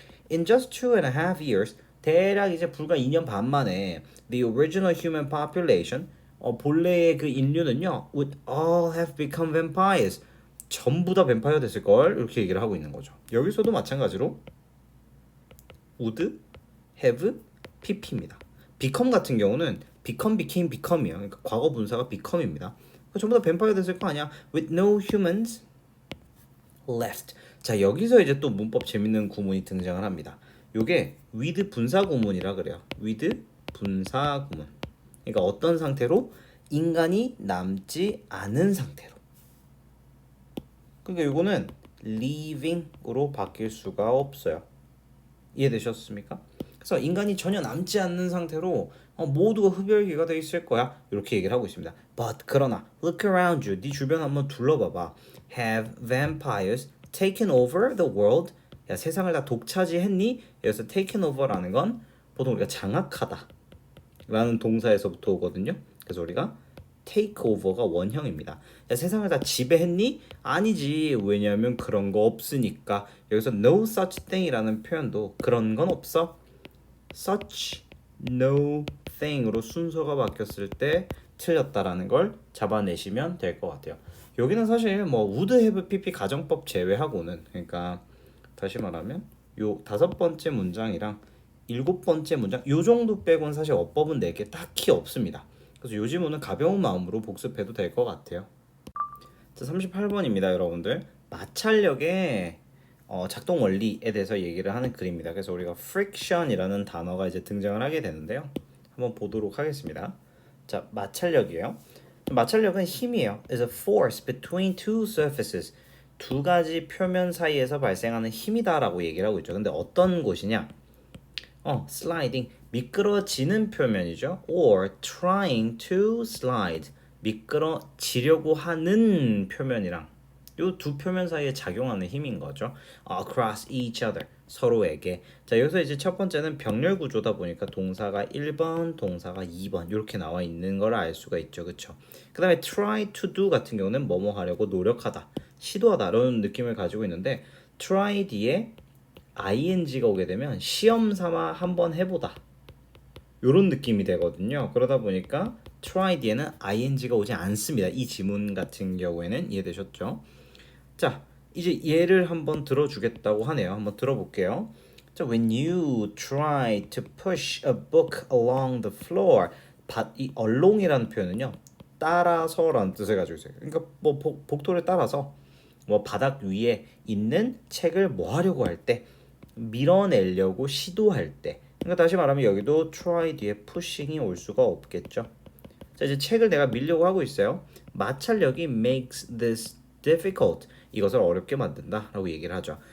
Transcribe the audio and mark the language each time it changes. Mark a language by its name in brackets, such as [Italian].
[English] In just 2.5 years, [Korean] 대략 이제 불과 2년 반 만에 [English] the original human population, [Korean] 본래의 그 인류는요 [English] would all have become vampires, [Korean] 전부 다 뱀파이어 됐을 걸, 이렇게 얘기를 하고 있는 거죠. 여기서도 마찬가지로 would have pp입니다. become 같은 경우는 become, became, become이에요. 그러니까 과거 분사가 become입니다. 전부 다 뱀파이어 됐을 거 아니야. [English] with no humans left. [Korean] 자, 여기서 이제 또 문법 재밌는 구문이 등장을 합니다. 요게 with 분사구문이라 그래요. with 분사구문. 그러니까 어떤 상태로? 인간이 남지 않은 상태로. 그러니까 요거는 living으로 바뀔 수가 없어요. 이해되셨습니까? 그래서 인간이 전혀 남지 않는 상태로 모두가 흡혈귀가 돼 있을 거야. 이렇게 얘기를 하고 있습니다. But 그러나 [English] look around you. [Korean] 네 주변 한번 둘러봐봐. [English] Have vampires taken over the world? [Korean] 야, 세상을 다 독차지했니? 여기서 taken over라는 건 보통 우리가 장악하다 라는 동사에서부터 오거든요. 그래서 우리가 take over가 원형입니다. 야, 세상을 다 지배했니? 아니지. 왜냐하면 그런 거 없으니까. 여기서 [English] no such thing [Korean] 이라는 표현도 그런 건 없어. such no thing으로 순서가 바뀌었을 때 틀렸다라는 걸 잡아내시면 될 것 같아요. 여기는 사실 뭐 would have pp 가정법 제외하고는, 그러니까 다시 말하면 요 5번째 문장이랑 7번째 문장 요 정도 빼고는 사실 어법은 내게 딱히 없습니다. 그래서 요 지문은 가벼운 마음으로 복습해도 될 것 같아요. 자, 38번입니다, 여러분들. 마찰력의 작동 원리에 대해서 얘기를 하는 글입니다. 그래서 우리가 friction이라는 단어가 이제 등장을 하게 되는데요. 한번 보도록 하겠습니다. 자, 마찰력이에요. 마찰력은 힘이에요. [English] is a force between two surfaces. [Korean] 두 가지 표면 사이에서 발생하는 힘이다라고 얘기를 하고 있죠. 근데 어떤 곳이냐? sliding, 미끄러지는 표면이죠. [English] or trying to slide, [Korean] 미끄러지려고 하는 표면이랑 요 두 표면 사이에 작용하는 힘인 거죠. [English] across each other, [Korean] 서로에게. 자, 여기서 이제 첫 번째는 병렬 구조다 보니까 동사가 1번, 동사가 2번 이렇게 나와 있는 걸 알 수가 있죠. 그쵸? 그 다음에 try to do 같은 경우는 뭐뭐 하려고 노력하다, 시도하다 이런 느낌을 가지고 있는데 try 뒤에 ing가 오게 되면 시험 삼아 한번 해보다 요런 느낌이 되거든요. 그러다 보니까 try 뒤에는 ing가 오지 않습니다. 이 지문 같은 경우에는. 이해되셨죠? 자, 이제 예를 한번 들어주겠다고 하네요. 한번 들어볼게요. 자, [English] when you try to push a book along the floor, [Korean] 이 along이라는 표현은요, 따라서라는 뜻을 가지고 있어요. 그러니까 뭐 복도를 따라서 뭐 바닥 위에 있는 책을 뭐 하려고 할 때, 밀어내려고 시도할 때. 그러니까 다시 말하면 여기도 try 뒤에 pushing이 올 수가 없겠죠. 자, 이제 책을 내가 밀려고 하고 있어요. 마찰력이 [English] makes this difficult, [Korean] 이것을 어렵게 만든다 라고 얘기를 하죠.